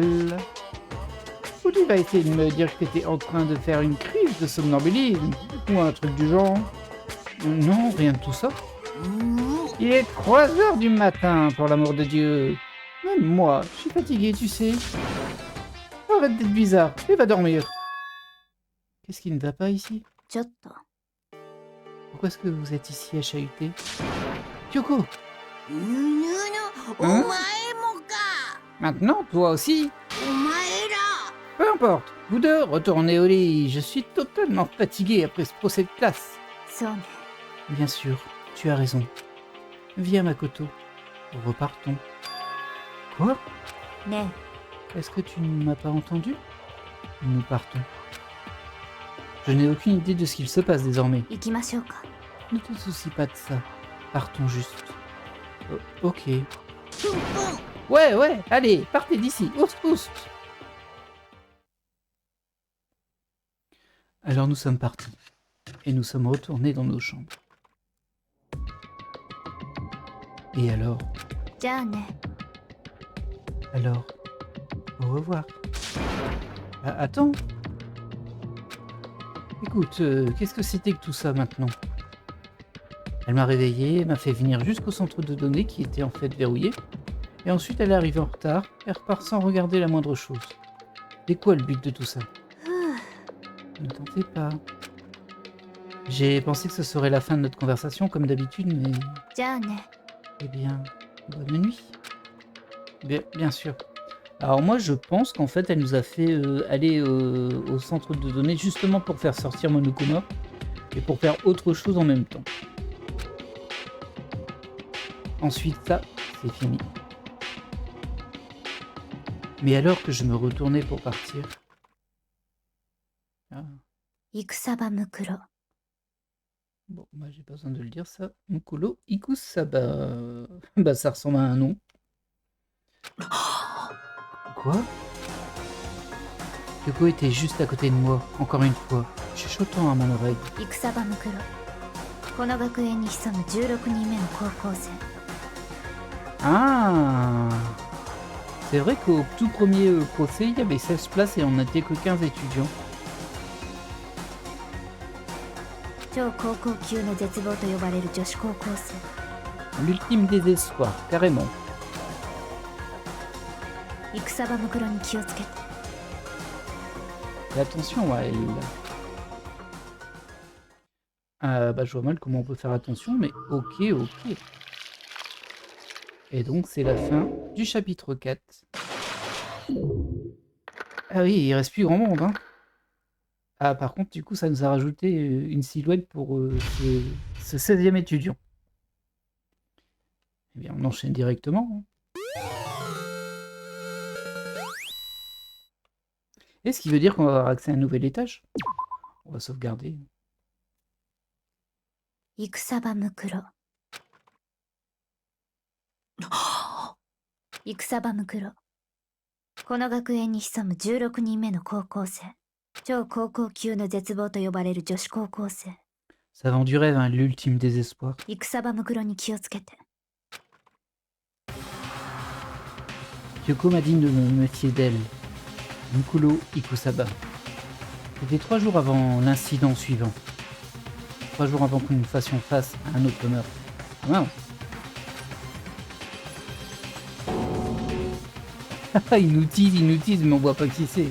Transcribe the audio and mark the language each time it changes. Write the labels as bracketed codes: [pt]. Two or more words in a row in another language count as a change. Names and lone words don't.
[fr] Ou tu vas essayer de me dire que t'étais en train de faire une crise de somnambulisme, ou un truc du genre. Non, rien de tout ça. Il est 3 heures du matin, pour l'amour de Dieu. Même moi, je suis fatigué, tu sais. Arrête d'être bizarre, et va dormir. Qu'est-ce qui ne va pas ici? [ja] ちょっと [fr] Pourquoi est-ce que vous êtes ici à chahuter? Kyoko! [ja] ぬぬお前もか [fr] Maintenant, toi aussi? [ja] お前ら [fr] Peu importe, vous deux, retournez au lit. Je suis totalement fatigué après ce procès de classe. [ja] そうね [fr] Bien sûr, tu as raison. Viens, Makoto. Repartons. Quoi? [ja] ね [fr] Est-ce que tu ne m'as pas entendu? Nous partons. Je n'ai aucune idée de ce qu'il se passe désormais. [ja] え行きましょうか [fr] Ne te soucie pas de ça. Partons juste. Ok. [ja] プンプン [fr] Ouais, allez, partez d'ici. Oust, oust. Alors nous sommes partis. Et nous sommes retournés dans nos chambres. Et alors? [ja] じゃあね [fr] Alors, au revoir. Ah, attends. Écoute, qu'est-ce que c'était que tout ça maintenant? Elle m'a réveillé, m'a fait venir jusqu'au centre de données qui était en fait verrouillé. Et ensuite elle est arrivée en retard et repart sans regarder la moindre chose. C'est quoi le but de tout ça? ふう Ne t'en fais pas. J'ai pensé que ce serait la fin de notre conversation comme d'habitude, mais... [ja] じゃあね [fr] Eh bien, bonne nuit. Bien sûr. Alors moi, je pense qu'en fait, elle nous a fait aller au centre de données justement pour faire sortir Monokuma et pour faire autre chose en même temps. Ensuite, ça, c'est fini. Mais alors que je me retournais pour partir... Ah, [ja] 戦場ムクロ [fr] bon, moi j'ai pas besoin de le dire ça. Mukuro Ikusaba. Bah ça ressemble à un nom. Quoi? Yoko était juste à côté de moi, encore une fois, chuchotant à mon oreille. [ja] 戦場ムクロこの学園に潜む16人目の高校生 [fr] Ah! C'est vrai qu'au tout premier procès, il y avait 16 places et on n'était que 15 étudiants. [ja] 超高校級の絶望と呼ばれる女子高校生 [fr] L'ultime désespoir, carrément. [ja] 戦場ムクロに気をつけて [fr] Et attention à elle. Bah, je vois mal comment on peut faire attention, mais ok, ok. Et donc, c'est la fin du chapitre 4. Ah oui, il reste plus grand monde, hein. Ah, par contre, du coup, ça nous a rajouté une silhouette pour ce 16e étudiant. Eh bien, on enchaîne directement. Est-ce qui veut dire qu'on va avoir accès à un nouvel étage? On va sauvegarder. [ja] 戦場ムクロ戦場ムクロこの学園に潜む16人目の高校生超高校級の絶望と呼ばれる女子高校生 [fr] Ça vend du rêve, hein, l'ultime désespoir. [ja] 戦場ムクロに気をつけて [fr] Kyoko m'a dit de me méfier d'elle. Mukuro Ikusaba. C'était 3 jours avant l'incident suivant. 3 jours avant que nous fassions face à un autre meurtre. Ah mince. Il nous tease, mais on voit pas qui c'est.